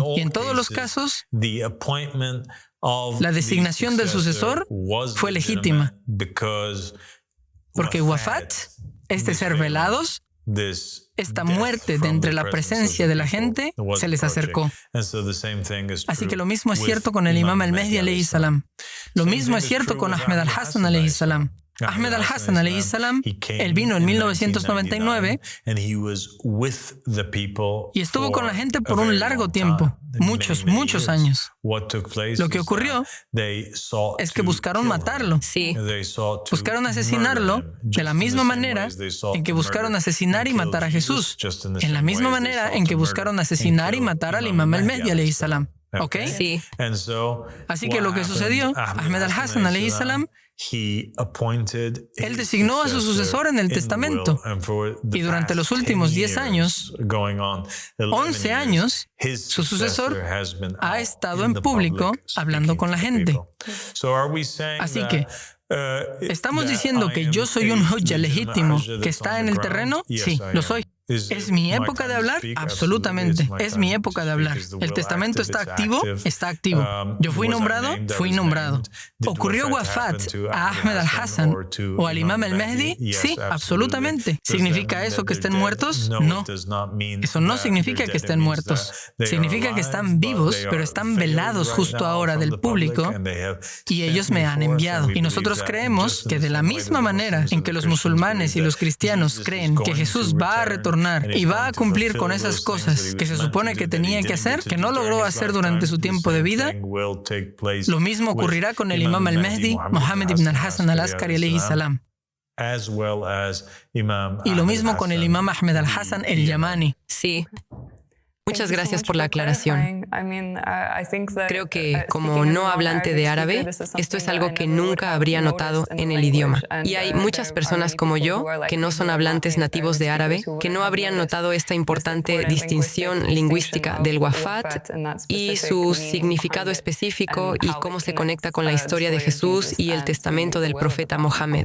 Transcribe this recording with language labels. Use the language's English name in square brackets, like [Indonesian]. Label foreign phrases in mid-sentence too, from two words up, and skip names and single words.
[Spanish] Y en todos los casos, la designación del sucesor fue legítima. Porque wafat, este ser velados, esta muerte de entre la presencia de la gente se les acercó. Así que lo mismo es cierto con el Imam al-Mahdi [Arabic] عليه السلام. [Spanish] Lo mismo es cierto con Ahmed al-Hasan [Arabic] عليه السلام. [Spanish] Ahmed al-Hasan [Arabic] عليه السلام, [Spanish] él vino en 1999 y estuvo con la gente por un largo tiempo, muchos años. Lo que ocurrió es que buscaron matarlo. Sí. Buscaron asesinarlo de la misma manera en que buscaron asesinar y matar a Jesús, en la misma manera en que buscaron asesinar y matar al Imam al-Mahdi [Arabic] عليه السلام. [Spanish] ¿Ok? Sí. Así que lo que sucedió, Ahmed al-Hasan [Arabic] عليه السلام, [Spanish] él designó a su sucesor en el testamento y durante los últimos 10 años, 11 años, su sucesor ha estado en público hablando con la gente. Así que, ¿estamos diciendo que yo soy un hujja legítimo que está en el terreno? Sí, lo soy. ¿Es mi época de hablar? Absolutamente. Es mi época de hablar. ¿El testamento está activo? Está activo. ¿Yo fui nombrado? Fui nombrado. ¿Ocurrió wafat a Ahmed al-Hasan o al Imam al-Mahdi? Sí, absolutamente. ¿Significa eso que estén muertos? No. Eso no significa que estén muertos. Significa que están vivos, pero están velados justo ahora del público y ellos me han enviado. Y nosotros creemos que de la misma manera en que los musulmanes y los cristianos creen que Jesús va a retornar retornar y va a cumplir con esas cosas que se supone que tenía que hacer, que no logró hacer durante su tiempo de vida, lo mismo ocurrirá con el Imam al-Mahdi, Mohammed ibn al-Hassan al-Askari [Arabic] عليه السلام. [Spanish] Y lo mismo con el Imam Ahmed al-Hassan el-Yamani. Sí. Muchas gracias por la aclaración. Creo que, como no hablante de árabe, esto es algo que nunca habría notado en el idioma. Y hay muchas personas como yo, que no son hablantes nativos de árabe, que no habrían notado esta importante distinción lingüística del wafat y su significado específico y cómo se conecta con la historia de Jesús y el testamento del profeta Mohammed.